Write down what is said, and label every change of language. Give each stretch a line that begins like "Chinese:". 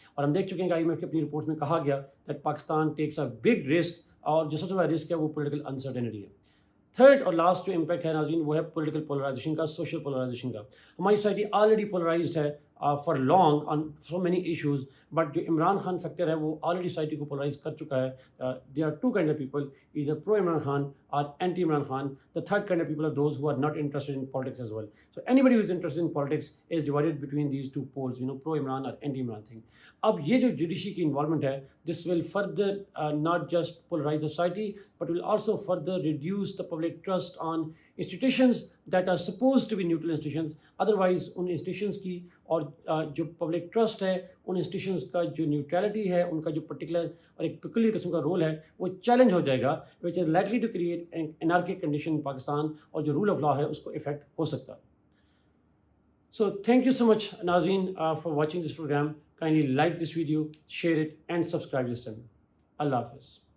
Urdu: اور ہم دیکھ چکے ہیں کہ IMF کی اپنی رپورٹ میں کہا گیا
English: that Pakistan takes a big risk,
Urdu: اور جو سب سے بڑا رسک ہے وہ پولیٹیکل انسرٹنٹی ہے. تھرڈ اور لاسٹ جو امپیکٹ ہے ناظرین وہ ہے پولیٹیکل پولرائزیشن کا، سوشل پولرائزیشن کا. ہماری سوسائٹی آلریڈی پولرائزڈ ہے
English: for long on so many issues,
Urdu: but جو عمران خان فیکٹر ہے وہ آلریڈی سوسائٹی کو پولرائز کر چکا ہے.
English: There are two kind of people, either pro Imran Khan or anti Imran Khan. The third kind of people are those who are not interested in politics as well. So anybody who is interested in politics is divided between these two poles, pro Imran or anti Imran thing.
Urdu: اب یہ جو judiciary کی involvement ہے،
English: This will further not just polarise the society but will also further reduce the public trust on institutions that are suppose to be neutral institutions.
Urdu: Otherwise in institutions کی اور جو public trust ہے ان institutions کا جو neutrality ہے، ان کا جو particular اور ایک پیکولر قسم کا رول ہے وہ چیلنج ہو جائے گا،
English: which is likely to create an anarchic condition in Pakistan,
Urdu: اور جو رول آف لا ہے اس کو افیکٹ ہو سکتا ہے.
English: So thank you so much Nazreen for watching this program. Kindly like this video, share it and subscribe this channel. Allah Hafiz.